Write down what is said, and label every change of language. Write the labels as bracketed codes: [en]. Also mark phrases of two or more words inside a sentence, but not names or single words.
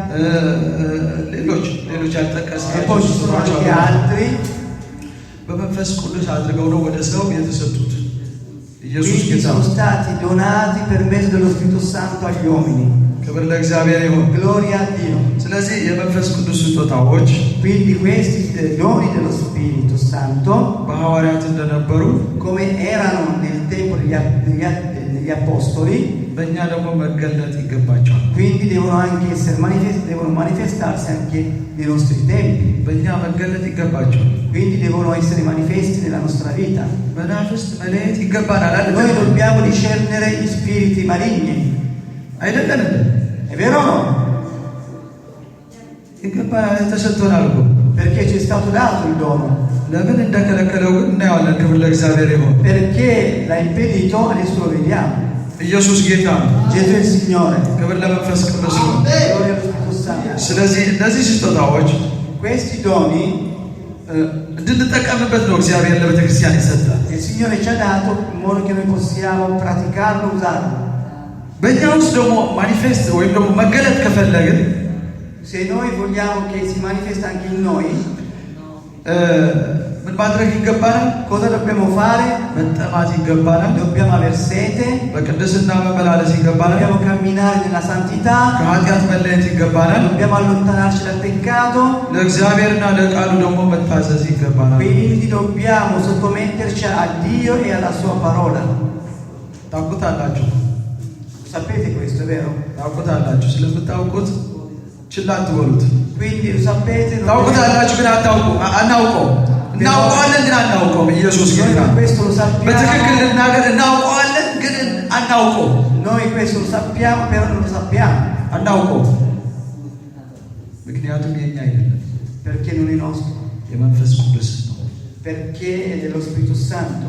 [am] ሌሎች [it] E [am] ያልጠቀስናቸው [it] poi ci sono anche altri. [am] በመንፈስ ቅዱስ አድርገው ነው ወደ ሰው የተሰጡት። ኢየሱስ [it] Quindi [am] ጌታ [it] sono stati donati per mezzo dello Spirito Santo agli uomini. [am] ክብር ለእግዚአብሔር ይሁን። [it] Gloria a Dio. [am] ስለዚህ የመንፈስ ቅዱስ ስጦታዎች [it] Quindi questi doni dello Spirito Santo, [am] በሐዋርያት እንደነበሩ [it] come erano nel tempo degli apostoli, [am] በእኛ ደግሞ መገለጥ ይገባቸዋል። [it] quindi devono manifestarsi anche nei nostri tempi. [am] በእኛ መገለጥ ይገባቸዋል። [it] Quindi devono essere manifesti nella nostra vita. [am] መናፍስት መለየት ይገባናል አይደል? [it] Noi dobbiamo discernere gli spiriti maligni. [am] አይደለም እንዴ? [it] È vero o no? [am] ይገባናል፣ ተሰጥቶናል እኮ። [it] Perché ci è stato dato il dono. [am] ለምን እንደከለከለው ግን እናየዋለን። ክብር ለእግዚአብሔር ይሁን። [it] Perché l'ha impedito, adesso lo vediamo. [am] ኢየሱስ ጌታ ነው። [it] Gesù è il Signore. [am] ክብር ለመንፈስ ቅዱስ ይሁን። [it] Gloria allo Spirito Santo. [am] ስለዚህ እነዚህ ስጦታዎች [it] Questi doni [am] እንድንጠቀምበት ነው እግዚአብሔር ለቤተ ክርስቲያን ይሰጣል። [it] il Signore ci ha dato in modo che noi possiamo praticarlo, usarlo. [am] በእኛ ውስጥ ደግሞ ማኒፌስት ወይም ደግሞ መገለጥ ከፈለግን [it] Se noi vogliamo che si manifesta anche in noi, [am] ምን ማድረግ ይገባናል? [it] cosa dobbiamo fare? [am] መጠማት ይገባናል። [it] Dobbiamo aver sete, [am] በቅድስና መመላለስ ይገባናል። [it] dobbiamo camminare nella santità, [am] ከኃጢአት መለየት ይገባናል። [it] dobbiamo allontanarci dal peccato, [am] ለእግዚአብሔርና ለቃሉ ደግሞ መታዘዝ ይገባናል። [it] quindi dobbiamo sottometterci a Dio e alla sua parola. [am] ታውቁታላችሁ፣ [it] Sapete questo, è vero? [am] ታውቁታላችሁ። ስለምታውቁት ችላ አትበሉት። [it] Quindi lo sapete, non [am] ታውቁታላችሁ ግን አናውቀው። እናውቀዋለን ግን አናውቀው። ኢየሱስ ጌታ [it] noi questo lo [am] በትክክል [it] sappiamo, [am] ልናገር፣ እናውቀዋለን ግን አናውቀው። [it] noi questo lo sappiamo, però non lo sappiamo, [am] አናውቀው። ምክንያቱም የኛ አይደለም፣ [it] perché non è nostro, [am] የመንፈስ ቅዱስ ነው። [it] perché è dello Spirito Santo.